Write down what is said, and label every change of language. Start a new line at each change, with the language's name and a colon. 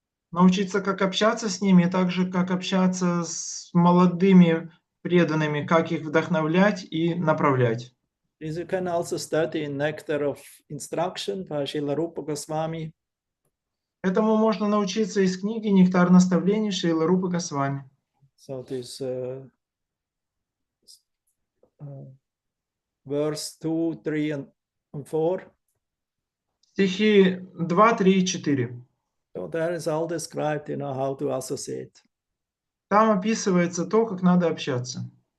Russian: Научиться, как общаться с ними, и также как общаться с молодыми преданными, как их вдохновлять и направлять.
English: This you can also study in Nectar of Instruction by Srila Rupa Goswami.
Russian: Этому можно научиться из книги «Нектар наставлений» Шрилы Рупы Госвами.
English: So this verse 2, 3, and 4.
Russian: Стихи 2, 3 и 4.
English: So there is all described, how to associate.
Russian: Там описывается то, как надо общаться.